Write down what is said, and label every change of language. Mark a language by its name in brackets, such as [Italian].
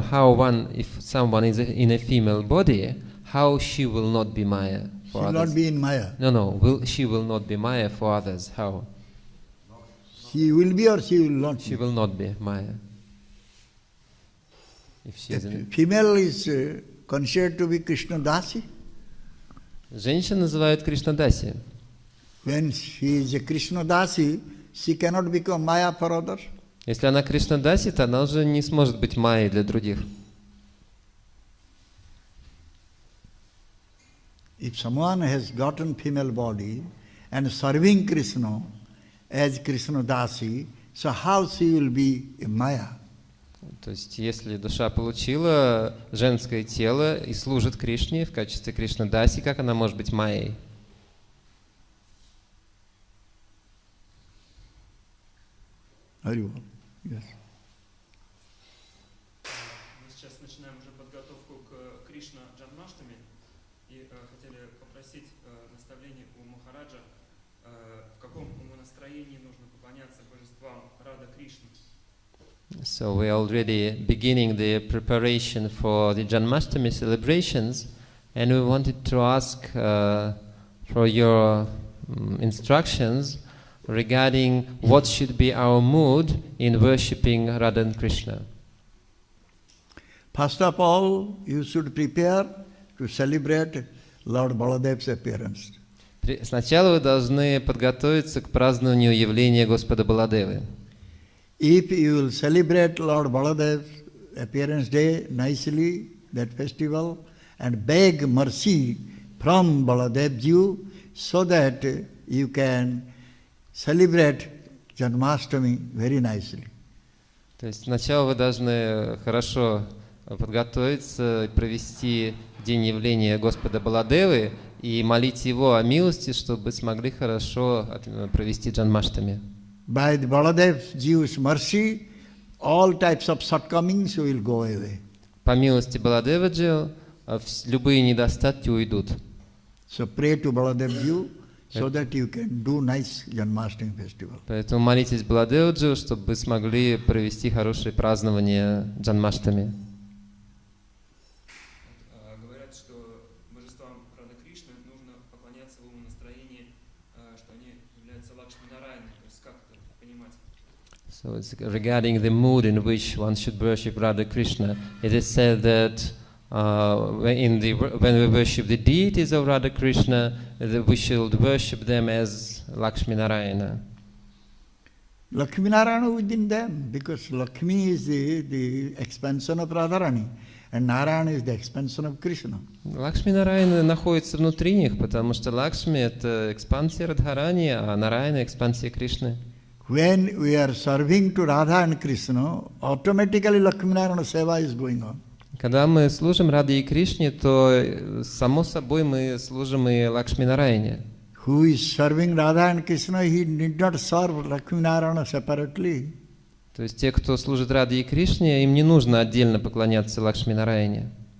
[English] How one, if someone is in a female body, how she will not be Maya for She will others? not be in Maya. No. She will not be Maya for others. How? She will be or she will not She be. will not be Maya. If she is in... Female is considered to be Krishna Dasi. [Russian] Женщин называют Кришнадаси. [English] When she is a Krishna Dasi, she cannot become Maya for others. [Russian] Если она Кришнадаси, то она уже не сможет быть Майей для других. [English] If someone has gotten female body and serving Krishna as Krishna Dasi, so how she will be a Maya? [Russian] То есть, если душа получила женское тело и служит Кришне в качестве Кришнадаси, как она может быть Майей? [English] Yes. [Russian] Мы сейчас начинаем уже подготовку к Кришна Джанмаштами и хотели попросить наставление у Махараджа, в каком настроении нужно поклоняться божествам Рада Кришны. [English] So we are already beginning the preparation for the Janmashtami celebrations, and we wanted to ask for your instructions regarding what should be our mood in worshipping Radha and Krishna. First of all, you should prepare to celebrate Lord Baladev's appearance. [Russian] Сначала вы должны подготовиться к празднованию явления Господа Баладевы. [English] If you will celebrate Lord Baladev's appearance day nicely, that festival, and beg mercy from Baladevji so that you can celebrate Janmashtami very nicely. [Russian] То есть сначала вы должны хорошо подготовиться, провести день явления Господа Баладевы и молить Его о милости, чтобы смогли хорошо провести Джанмаштами. [English] By the Baladevji's mercy, all types of shortcomings will go away. [Russian] По милости Баладеваджи любые недостатки уйдут. [English] So pray to Baladevji so that you can do nice Janmashtami festival. [Russian] Поэтому молитесь Баладеваджи, чтобы вы смогли провести хорошее празднование Джанмаштами. Говорят, что божествам Рады Кришны нужно поклоняться в умонастроении, что они являются Лакшми-Нараяной. То есть как это понимать? [English] So it's regarding the mood in which one should worship Radha Krishna. It is said that when we worship the deities of Radha Krishna, that we should worship them as Lakshmi Narayana. Lakshmi Narayana within them, because Lakshmi is the expansion of Radharani, and Narayana is the expansion of Krishna. [Russian] Лакшми Нараяна находится внутри них, потому что Лакшми — это экспансия Радхарани, а Нараяна — экспансия Кришны. [English] When we are serving to Radha and Krishna, automatically Lakshmi Narayana Seva is going on. [Russian] Когда мы служим Раде и Кришне, то само собой мы служим и Лакшми Нараяне. [English] Who is serving Radha and Krishna, he need not serve Lakshmi Narayana separately. [Russian] То есть те, кто служит Раде и Кришне, им не нужно отдельно поклоняться Лакшми Нараяне.